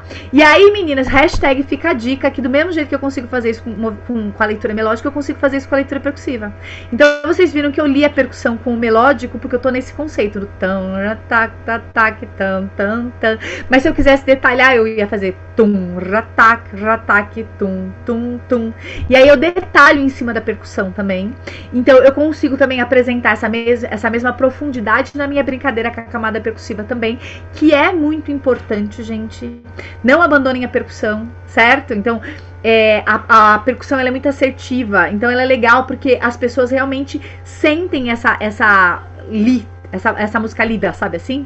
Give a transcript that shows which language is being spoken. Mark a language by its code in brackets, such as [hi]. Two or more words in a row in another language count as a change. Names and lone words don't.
[pt] E aí, meninas, hashtag fica a dica que do mesmo jeito que eu consigo fazer isso com a leitura melódica, eu consigo fazer isso com a leitura percussiva. Então, vocês viram que eu li a percussão com o melódico, porque eu tô nesse conceito do tam, tac, tac, tac, tam, tam, tam. Mas se eu quisesse detalhar, eu ia fazer tum, ratac, ratac, tum, tum, tum. E aí eu detalho em cima da percussão também. Então, eu consigo também apresentar essa mesma profundidade na minha brincadeira com a camada percussiva também, que é muito importante, gente. Não abandonem a percussão, certo? Então, a percussão ela é muito assertiva, então ela é legal porque as pessoas realmente sentem essa música lida, sabe assim?